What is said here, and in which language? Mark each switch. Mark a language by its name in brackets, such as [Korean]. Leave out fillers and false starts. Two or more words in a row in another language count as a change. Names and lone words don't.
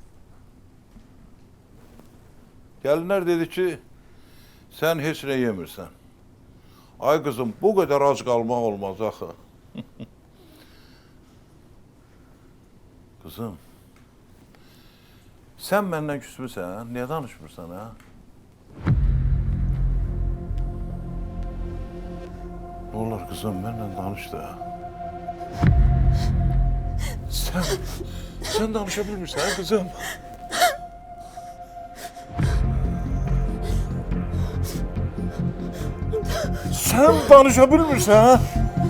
[Azerbaijani] Gəlinlər dedi ki, sən heç nə yemirsən. Ay qızım, bu qədər ac qalmaq olmaz axı. Qızım, Sən məndən küsmüsən, niyə danışmırsan, ha? [Turkish] Ne olur kızım, benimle danış da. Sen danışabilir misin ha kızım? Sen danışabilir misin ha?